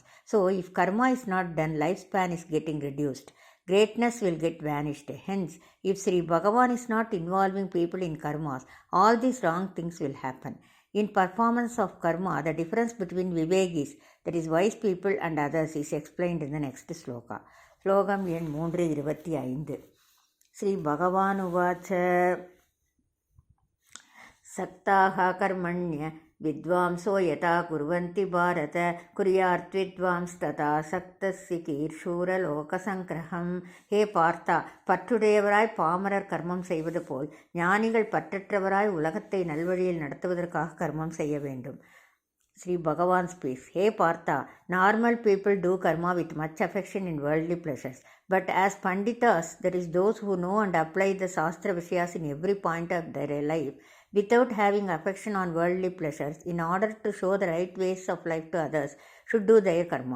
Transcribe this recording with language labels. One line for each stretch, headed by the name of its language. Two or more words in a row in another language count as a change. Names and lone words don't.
English: So, if karma is not done, lifespan is getting reduced. Greatness will get vanished. Hence, if Sri Bhagavan is not involving people in karmas, all these wrong things will happen. In performance of karma, the difference between vivegis, that is wise people, and others is explained in the next sloka.
Tamil: Slokam எண் 325.
Sanskrit: श्री भगवान् उवाच सक्ताः कर्मण्य विद्वांसो यथा कुर्वन्ति भारत कुर्याद्विद्वांस्तथा हे पार्थ,
Tamil: பற்றுடையவராய் பாமரர் கர்மம் செய்வது போல் ஞானிகள் பற்றற்றவராய் உலகத்தை நல்வழியில் நடத்துவதற்காக கர்மம் செய்ய வேண்டும்.
English: Sri Bhagavan speaks, Hey Partha, normal people do karma with much affection in worldly pleasures. But as Panditas, that is those who know and apply the
Sanskrit: शास्त्र विषयाः
English: in every point of their life, without having affection on worldly pleasures, in order to show the right ways of life to others, should do their karma.